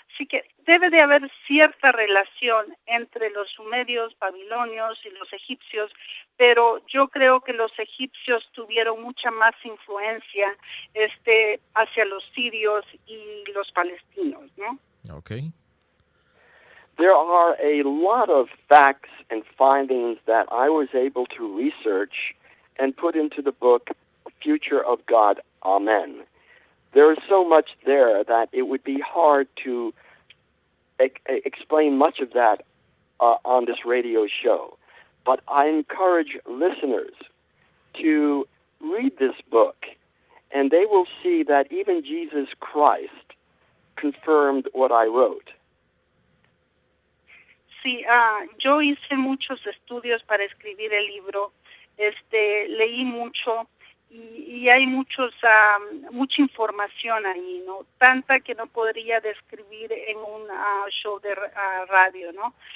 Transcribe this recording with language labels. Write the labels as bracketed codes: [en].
[es] Así que debe de haber cierta relación entre los sumerios, babilonios y los egipcios, pero yo creo que los egipcios tuvieron mucha más influencia hacia los sirios y los palestinos, ¿no? [en] Okay. There are a lot of facts and findings that I was able to research and put into the book, Future of God, Amen. There is so much there that it would be hard to explain much of that on this radio show. But I encourage listeners to read this book, and they will see that even Jesus Christ confirmed what I wrote. [es] Sí, yo hice muchos estudios para escribir el libro, leí mucho y hay mucha información ahí, ¿no? Tanta que no podría describir en un show de radio, ¿no?